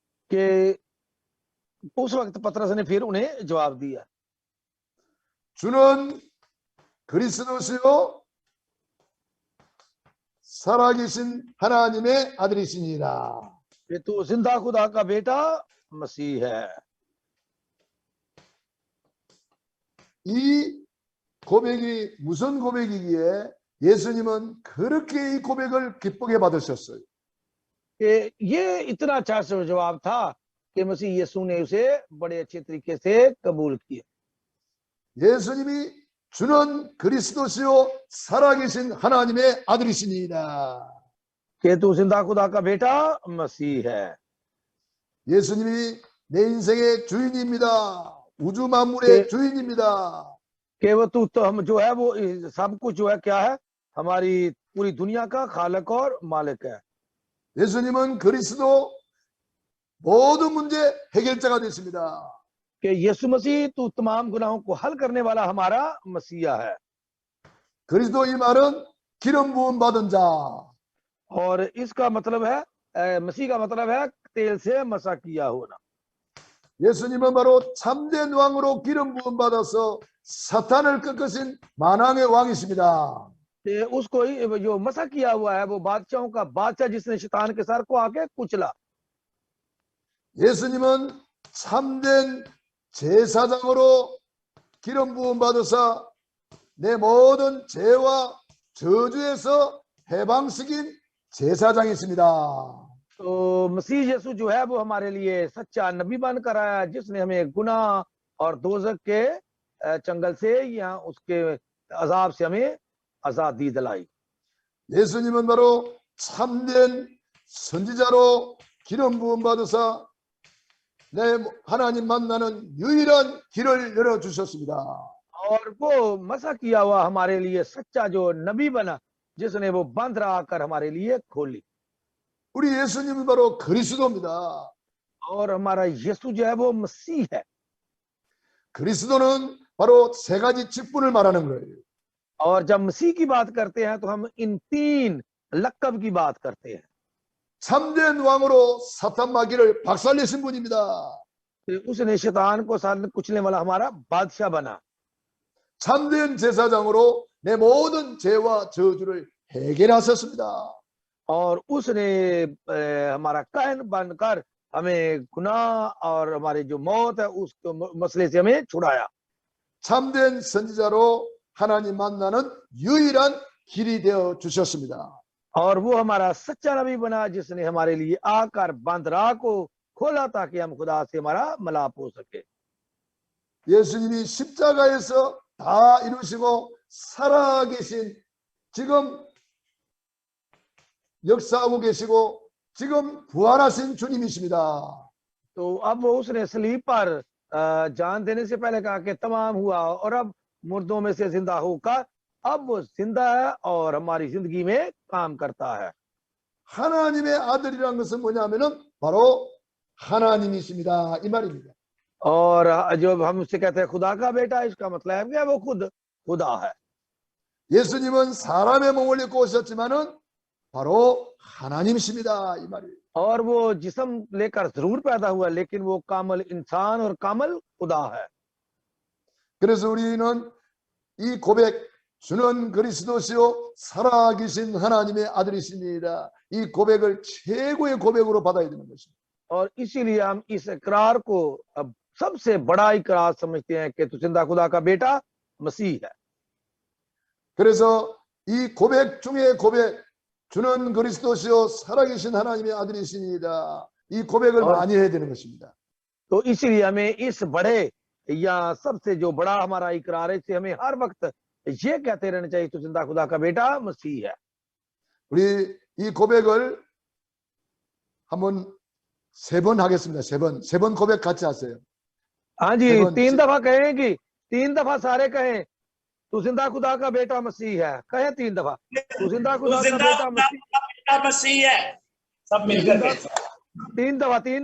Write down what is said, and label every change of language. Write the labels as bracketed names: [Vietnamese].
[Hindi] कि उस वक्त पतरस ने फिर उन्हें जवाब दिया, [Korean] 주는 그리스도시요 살아계신 하나님의 아들이시니라. [Hindi] कि तू जिंदा खुदा का बेटा मसीह है। [Korean] 이 고백이 무슨 고백이기에 예수님은 그렇게 이 고백을 기쁘게 받으셨어요. [Hindi] कि ये इतना अच्छा जवाब था कि मसीह यीशु ने उसे बड़े अच्छे तरीके से कबूल किया। [Korean] 예수님이 주는 그리스도시요 살아계신 하나님의 아들이시니라. [Hindi] कि तू जिंदा खुदा का बेटा मसीह है। [Korean] 예수님이 내 인생의 주인입니다. 우주 만물의 주인입니다. [Hindi] कि वो तू तो हम जो है वो सब कुछ जो है क्या है, हमारी पूरी दुनिया का खालक और मालिक है। [Korean] 예수님은 그리스도 모든 문제 해결자가 됐습니다. [Hindi] कि यीशु मसीह तू तमाम गुनाहों को हल करने वाला हमारा मसीहा है। [Korean] 그리스도 이 말은 기름 부음 받은 자. [Hindi] और इसका मतलब है मसीह का मतलब है तेल से मसा किया होना। [Korean] 예수님은 바로 참된 왕으로 기름 부음 받아서 사탄을 꺾으신 만왕의 왕이십니다. [Hindi] उसको जो मसा किया हुआ है वो बादशाहों का बादशाह जिसने शैतान के सर को आके कुचला। [Korean] 예수님은 참된 제사장으로 기름 부음 받으사 내 모든 죄와 저주에서 해방시킨 제사장이십니다. [Hindi] तो मसीह यीशु जो है वो हमारे लिए सच्चा नबी बनकर आया, जिसने हमें गुनाह और दोजख के चंगल से या उसके अजाब से हमें आजादी दिलाई। [Korean] 예수님은 바로 참된 선지자로 기름 부음 받으사 내 하나님 만나는 유일한 길을 열어 주셨습니다. [Hindi] और वो मसा किया हुआ हमारे लिए सच्चा जो नबी बना, जिसने वो बंद रखकर हमारे लिए खोली। [Korean] 우리 예수님은 바로 그리스도입니다. [Hindi] और हमारा यीशु जो है वो मसीह है। [Korean] 그리스도는 바로 세 가지 직분을 말하는 거예요. [Hindi] और जब मसीह की बात करते हैं तो हम इन तीन लक़ब की बात करते हैं। [Korean] 참된 왕으로 사탄 마귀를 박살내신 분입니다. [Hindi] उसने शैतान को कुचलने वाला हमारा बादशाह बना। [Korean] 참된 제사장으로 내 모든 죄와 저주를 해결하셨습니다. [Hindi] और उसने हमारा कहन बनकर हमें गुनाह और हमारी जो मौत है उस मसले से हमें छुड़ाया। [Korean] 참된 선지자로 하나님 만나는 유일한 길이 되어 주셨습니다. [Hindi] और वो हमारा सच्चा नबी बना, जिसने हमारे लिए आकर बंद राह को खोला ताकि हम खुदा से हमारा मिलाप हो सके। [Korean] 예수님이 십자가에서 다 이루시고 살아계신 지금 역사하고 계시고 지금 부활하신 주님이십니다. [Hindi] तो अब वो उसने सलीब पर जान देने से पहले कहा कि तमाम हुआ, और अब मुर्दों में से जिंदा होकर अब वो जिंदा है और हमारी जिंदगी में काम करता है। [Korean] 하나님의 아들이라는 것은 뭐냐면은 바로 하나님이십니다. 이 말입니다. [Hindi] और जो हम उससे कहते हैं खुदा का बेटा, इसका मतलब है कि वो खुद खुदा है। [Korean] 예수님은 사람의 몸을 입고 오셨지만은 바로 하나님이십니다. 이 말이에요. [Hindi] और वो जिस्म लेकर जरूर पैदा हुआ, लेकिन वो कामल इंसान और कामल खुदा है। [Korean] 그래서 우리는 이 고백, 주는 그리스도시요 살아계신 하나님의 아들이십니다. 이 고백을 최고의 고백으로 받아야 되는 것입니다. [Hindi] और इसीलिए हम इस इकरार को अब सबसे बड़ा इकरार समझते हैं कि तू जिंदा खुदा का बेटा मसीह है। [Korean] 그래서 이 고백 중에 고백, 주는 그리스도시요 살아계신 하나님의 아들이십니다. 이 고백을 많이 해야 되는 것입니다. [Hindi] तो इसीलिए हमें इस बड़े या सबसे जो बड़ा हमारा इकरार है, इसे हमें हर वक्त ये कहते रहना चाहिए, तू जिंदा खुदा का बेटा मसीह है। [Korean] 우리 이 고백을 한번 세 번 하겠습니다. 세 번 고백 같이 하세요. [Hindi] हाँ जी, 3 दफा कहेंगी, 3 दफा सारे कहें तू जिंदा खुदा का बेटा मसीह है। कहें 3 दफा, तू जिंदा खुदा का बेटा मसीह है। सब मिलकर 3 दफा